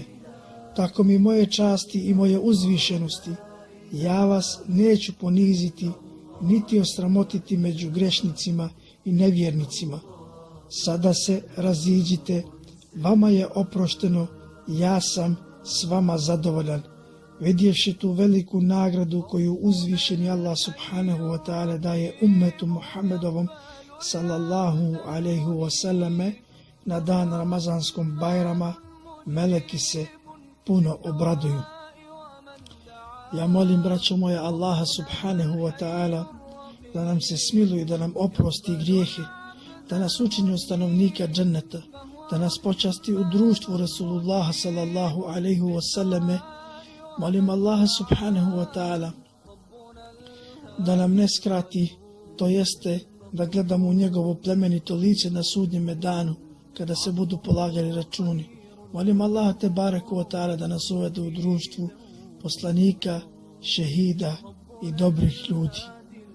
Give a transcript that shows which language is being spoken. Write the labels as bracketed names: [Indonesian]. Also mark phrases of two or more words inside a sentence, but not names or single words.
[Bosnian] Tako mi moje časti i moje uzvišenosti, ja vas neću poniziti niti osramotiti među grešnicima i nevjernicima. Sada se raziđite, vama je oprošteno, ja sam s vama zadovoljan. Vidjevši tu veliku nagradu koju uzvišeni Allah [Arabic] سبحانه وتعالى [Bosnian] daje ummetu Muhammedovom [Arabic] صلى الله عليه وسلم [Bosnian] na dan Ramazanskom Bajrama, meleki se puno obraduju. Ja molim, braćo moja, Allaha [Arabic] سبحانه وتعالى [Bosnian] da nam se smiluje, da nam oprosti grijehe, da nas učini od stanovnika dženneta, da nas počasti u društvu Rasulullaha [Arabic] صلى الله عليه وسلم. [Bosnian] Molim Allaha [Arabic] سبحانه وتعالى [Bosnian] da nam ne skrati, to jeste da gledamo u njegovo plemenito lice na sudnjeme danu kada se budu polagali računi. Molim Allaha [Arabic] تبارك وتعالى [Bosnian] da nas uvede u društvu poslanika, šehida i dobrih ljudi.